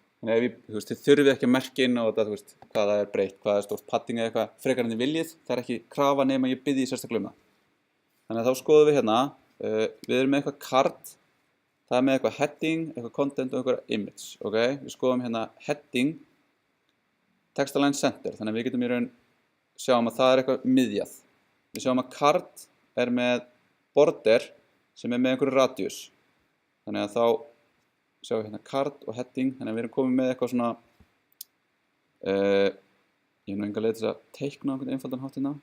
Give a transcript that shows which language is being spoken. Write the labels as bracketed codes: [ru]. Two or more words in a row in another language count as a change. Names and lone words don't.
[is] Þannig ef þið þurfið ekki að merkja inn á þetta, hvað það er breytt, hvað er stórt padding eða eitthvað, frekar en þið viljið, það er ekki krafa nema ég byrji sérstaklega um það. Þannig að þá skoðum við hérna, við erum með eitthvað card, það er með eitthvað heading, eitthvað content og eitthvað image, ok? Við skoðum hérna heading, [en] text align center, [is] þannig að við getum í raun sjáum að það er eitthvað miðjað. Við sjáum að card er með border sem er með einhverju radius. Þannig að þá sjáum við hérna card og heading, þannig að við erum komið með eitthvað svona ég hef nú enga leið til að teikna á einhvern einfaldan hátt hérna.